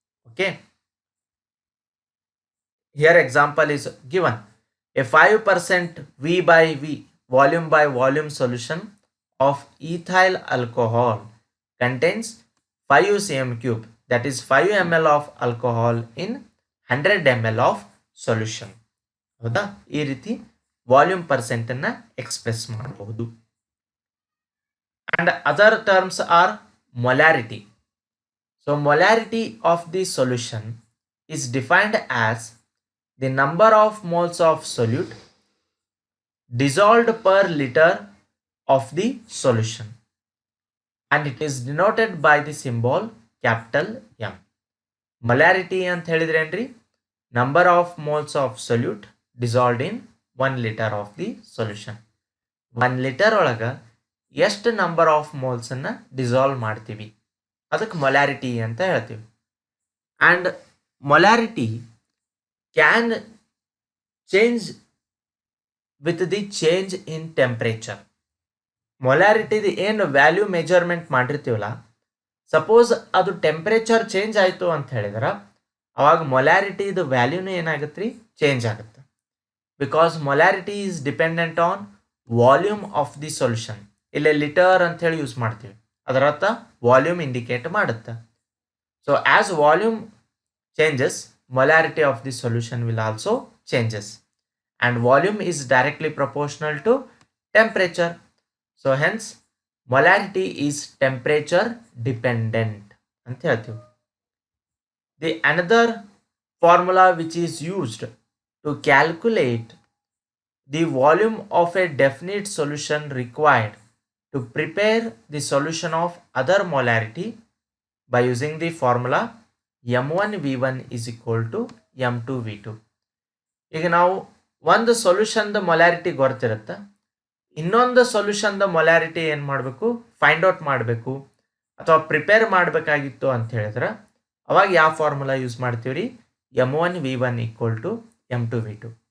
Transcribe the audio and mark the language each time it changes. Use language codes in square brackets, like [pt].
[en] Okay, here example is given. A 5% V by V volume by volume solution of ethyl alcohol contains 5 cm cube, that is 5 ml of alcohol in 100 ml of solution. [kn] ಹೌದಾ, ಈ ರೀತಿ volume percent ಅನ್ನ express ಮಾಡಬಹುದು. [en] And other terms are molarity. So molarity of the solution is defined as the number of moles of solute dissolved per liter of the solution, and it is denoted by the symbol capital M. Molarity [kn] ಅಂತ ಹೇಳಿದ್ರೇನ್ರಿ, [en] number of moles of solute dissolved in 1 liter of the solution. [kn] 1 liter ಒಳಗ ಎಷ್ಟು number of moles ಅನ್ನ dissolve ಮಾಡ್ತೀವಿ ಅದಕ್ಕೆ molarity ಅಂತ ಹೇಳ್ತೀವಿ. [en] And molarity can change with the change in temperature. [kn] ಮೊಲಾರಿಟಿದು ಏನು value measurement ಮಾಡಿರ್ತೀವಲ್ಲ, ಸಪೋಸ್ ಅದು ಟೆಂಪ್ರೇಚರ್ ಚೇಂಜ್ ಆಯಿತು ಅಂತ ಹೇಳಿದ್ರೆ ಅವಾಗ ಮೊಲಾರಿಟಿದು ವ್ಯಾಲ್ಯೂನು ಏನಾಗುತ್ತೆ ರೀ, ಚೇಂಜ್ ಆಗುತ್ತೆ. [en] Because molarity is dependent on volume of the solution. [kn] ಇಲ್ಲೇ ಲೀಟರ್ ಅಂತ ಹೇಳಿ ಯೂಸ್ ಮಾಡ್ತೀವಿ, ಅದರತ್ತ ವಾಲ್ಯೂಮ್ ಇಂಡಿಕೇಟ್ ಮಾಡುತ್ತೆ. [en] So as volume changes, molarity of the solution will also changes, and volume is directly proportional to temperature. So hence molarity is temperature dependent [kn] anta ಹೇಳ್ತೀವಿ. [en] The another formula which is used to calculate the volume of a definite solution required to prepare the solution of other molarity by using the formula m1 v1 is equal to m2 v2. [kn] ಈಗ ನಾವು ಒಂದು ಸೊಲ್ಯೂಷನ್ದ molarity ಗೊತ್ತಿರುತ್ತೆ, ಇನ್ನೊಂದು ಸೊಲ್ಯೂಷನ್ದ molarity ಏನು ಮಾಡಬೇಕು, find out ಮಾಡಬೇಕು ಅಥವಾ prepare ಮಾಡಬೇಕಾಗಿತ್ತು ಅಂತ ಹೇಳಿದ್ರೆ ಅವಾಗ ಯಾವ ಫಾರ್ಮುಲಾ ಯೂಸ್ ಮಾಡ್ತೀವಿ ರೀ, [en] m1 v1 equal to m2 v2.